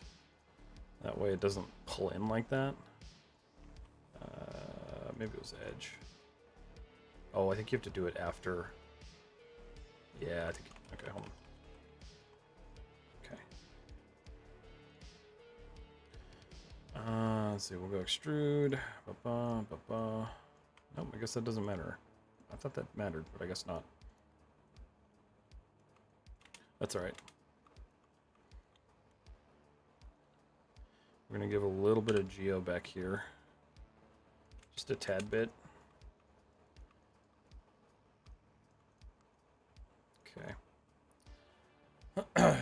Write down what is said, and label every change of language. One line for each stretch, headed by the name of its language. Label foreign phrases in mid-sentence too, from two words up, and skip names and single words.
English: That way it doesn't pull in like that. Maybe it was edge. Oh, I think you have to do it after. Yeah, I think. Okay, hold on. Okay. Let's see. We'll go extrude. Ba-ba, ba-ba. Nope, I guess that doesn't matter. I thought that mattered, but I guess not. That's all right. We're gonna give a little bit of geo back here. Just a tad bit. Okay.